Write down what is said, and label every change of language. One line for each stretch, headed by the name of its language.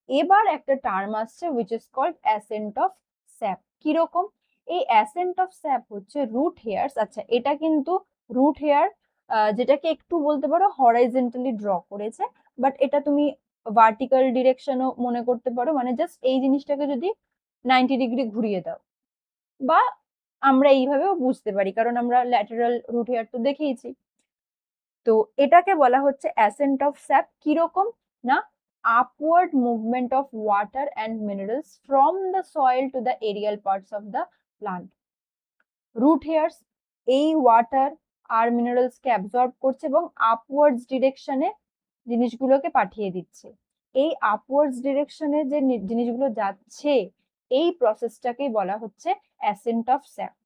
Bangla: এবার একটা টার্ম আসছে
English: which is called ascent of sap।
Bangla: কিরকম? এই ascent of sap হচ্ছে রুট হেয়ার্স। আচ্ছা, এটা কিন্তু রুট হেয়ার যেটাকে একটু বলতে পারো হরাইজন্টালি ড্র করেছে, বাট এটা তুমি ভার্টিক্যাল ডিরেকশনও মনে করতে পারো, মানে জাস্ট এই জিনিসটাকে যদি 90 ডিগ্রি ঘুরিয়ে দাও, বা আমরা এইভাবেও বুঝতে পারি কারণ আমরা ল্যাটারাল রুট হেয়ার তো দেখেইছি। তো এটাকে বলা হচ্ছে অ্যাসেন্ট অফ স্যাপ।
English: কিরকম না, upward movement of water and minerals from the soil to the aerial parts of the plant.
Bangla: Root hairs এই ওয়াটার আর মিনারেলস কে অ্যাবজর্ব করছে এবং আপওয়ার্ডস ডিরেকশনে জিনিসগুলোকে পাঠিয়ে দিচ্ছে। এই আপওয়ার্ডস ডিরেকশনে যে জিনিসগুলো যাচ্ছে, এই প্রসেসটাকেই বলা হচ্ছে অ্যাসেন্ট অফ স্যাপ।